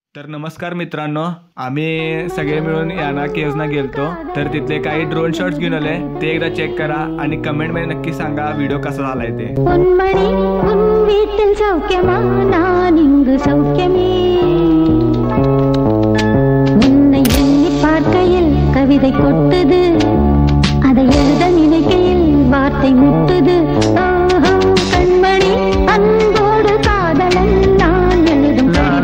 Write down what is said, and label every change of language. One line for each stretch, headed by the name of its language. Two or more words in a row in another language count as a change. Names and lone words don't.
Marathi: तर नमस्कार मित्रांनो, आम्ही सगळे मिळून याना केव्सना गेलतो. तर तिथले काही
English: drone shots
Marathi: घेऊन आले, ते एकदा चेक करा आणि कमेंट मध्ये नक्की सांगा व्हिडिओ कसा झालाय ते.
Tamil: கவிதை கொட்டுது, அதை எழுத நினைக்கையில் வார்த்தை முட்டுது. கண்மணி அன்போடு காதலன் நான் எழுதும்